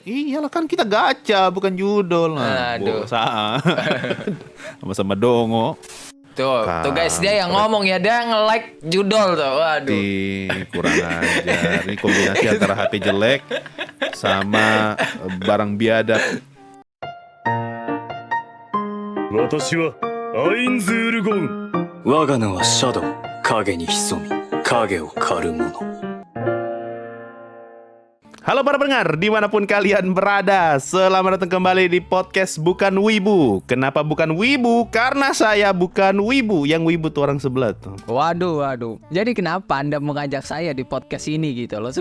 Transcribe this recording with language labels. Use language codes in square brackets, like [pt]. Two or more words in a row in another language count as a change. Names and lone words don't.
[id] Iyalah kan kita gacha bukan judol. Aduh. Sama-sama dongo. Tuh guys, dia yang ngomong ya, dia nge-like judol tuh. Waduh. Kurang ajar. Ini kombinasi antara HP jelek sama barang biadab. [ja] 私はアインズールゴン。我が名はシャドウ。影に潜み、影を狩る者。 [id] Halo para pendengar, dimanapun kalian berada, selamat datang kembali di podcast Bukan Wibu. Kenapa bukan Wibu? Karena saya bukan Wibu, yang Wibu tuh orang sebelah tuh. Waduh. Jadi kenapa Anda mengajak saya di podcast ini gitu loh?